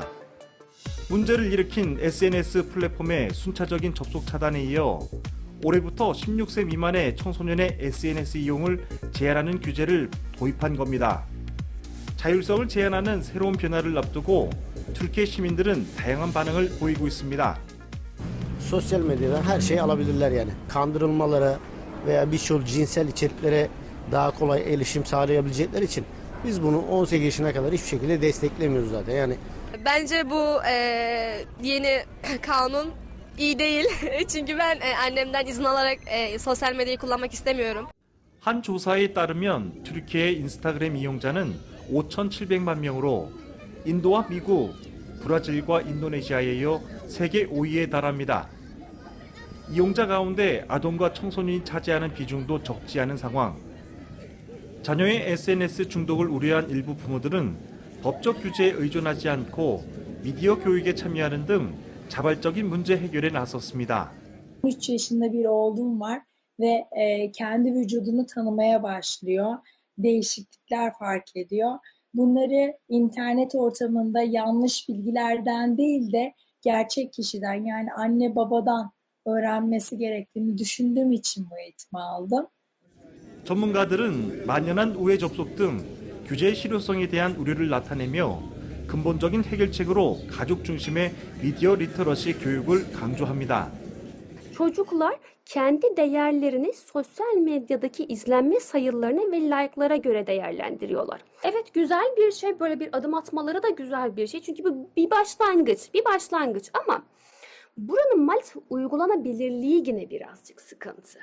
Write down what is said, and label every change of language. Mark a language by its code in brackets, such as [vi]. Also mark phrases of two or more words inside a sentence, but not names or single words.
[ko] 문제를 일으킨 SNS 플랫폼의 순차적인 접속 차단에 이어 올해부터 16세 미만의 청소년의 SNS 이용을 제한하는 규제를 도입한 겁니다. 자율성을 제한하는 새로운 변화를 앞두고 türkiye 시민들은 다양한 반응을 보이고 있습니다. [tr] Sosyal medyadan her şeyi alabilirler yani. Kandırılmalara veya birçok cinsel içeriklere daha kolay erişim sağlayabilecekleri için biz bunu 18 yaşına kadar hiçbir şekilde desteklemiyoruz zaten. Yani bence bu yeni kanun iyi değil. Çünkü ben annemden izin alarak sosyal medyayı kullanmak istemiyorum. [ko] 한 조사에 따르면 türkiye 인스타그램 이용자는 5,700만 명으로 인도와 미국, 브라질과 인도네시아에 이어 세계 5위에 달합니다. 이용자 가운데 아동과 청소년이 차지하는 비중도 적지 않은 상황. 자녀의 SNS 중독을 우려한 일부 부모들은 법적 규제에 의존하지 않고 미디어 교육에 참여하는 등 자발적인 문제 해결에 나섰습니다. [tr] 3 yaşında bir oğlum var ve kendi vücudunu tanımaya başlıyor. Değişiklikler fark ediyor. Bunları internet ortamında yanlış bilgilerden değil de gerçek kişiden yani anne babadan öğrenmesi gerektiğini düşündüğüm için bu eğitimi aldım. [ko] 전문가들은 만연한 우회 접속 등 규제의 실효성에 대한 우려를 나타내며 근본적인 해결책으로 가족 중심의 미디어 리터러시 교육을 강조합니다. [tr] Çocuklar kendi değerlerini sosyal medyadaki izlenme sayılarına ve like'lara göre değerlendiriyorlar. Evet, güzel bir şey, böyle bir adım atmaları da güzel bir şey. Çünkü bu bir başlangıç ama buranın maalesef uygulanabilirliği yine birazcık sıkıntı.